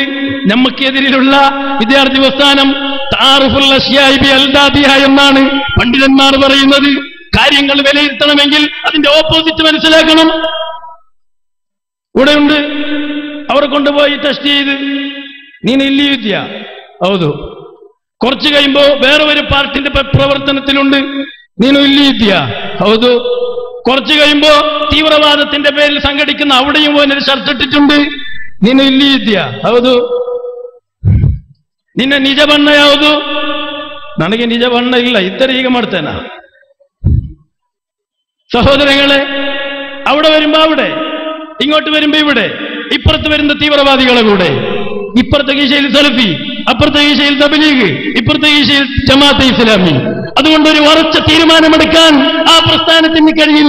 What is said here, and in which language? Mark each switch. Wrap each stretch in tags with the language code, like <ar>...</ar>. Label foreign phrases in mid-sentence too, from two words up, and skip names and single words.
<ml>നമുക്കെതിരിലുള്ള വിദ്യാർത്ഥി പ്രസ്ഥാനം</ml> <ar>تعرف الأشياء بـ أضدادها</ar> <ml>എന്നാണ് പണ്ഡിതന്മാർ പറയുന്നത്. കാര്യങ്ങൾ വിലയിരുത്തണമെങ്കിൽ അതിന്റെ ഓപ്പോസിറ്റ് മനസ്സിലാക്കണം. ഇവിടെയുണ്ട്. അവർ കൊണ്ടുപോയി ടെസ്റ്റ് ചെയ്ത്</ml> <kn>ನೀನು ಇಲ್ಲಿ ಇದೆಯಾ? ಹೌದು.</kn> <ml>കുറച്ച് കഴിയുമ്പോ വേറെ ഒരു പാർട്ടിന്റെ പ്രവർത്തനത്തിലുണ്ട്.</ml> <kn>ನೀನು ಇಲ್ಲಿ ಇದೆಯಾ? ಹೌದು.</kn> <ml>കുറച്ച് കഴിയുമ്പോ തീവ്രവാദത്തിന്റെ പേരിൽ സംഘടിക്കുന്ന അവിടെയും പോലൊരു ഷർട്ട് ഇട്ടിട്ടുണ്ട്.</ml> <kn>ನೀನು ಇಲ್ಲಿ ಇದೆಯಾ? ಹೌದು. ನಿನ್ನ ನಿಜ ಬಣ್ಣ ಯಾವುದು? ನನಗೆ ನಿಜ ಬಣ್ಣ ಇಲ್ಲ, ಇದ್ದರೆ ಈಗ ಮಾಡ್ತೇನ.</kn> <ml>സഹോദരങ്ങളെ, അവിടെ വരുമ്പോ അവിടെ, ഇങ്ങോട്ട് വരുമ്പോ ഇവിടെ, ഇപ്പുറത്ത് വരുന്ന തീവ്രവാദികളെ കൂടെ, ഇപ്പുറത്തെ കീശയിൽ സലഫി, അപ്പുറത്തെ കീശയിൽ തബ്ലീഗ്, ഇപ്പുറത്തെ കീശയിൽ ജമാഅത്തെ ഇസ്ലാമി. അതുകൊണ്ട് ഒരു ഉറച്ച തീരുമാനമെടുക്കാൻ ആ പ്രസ്ഥാനത്തിന് കഴിയില്ല.</ml>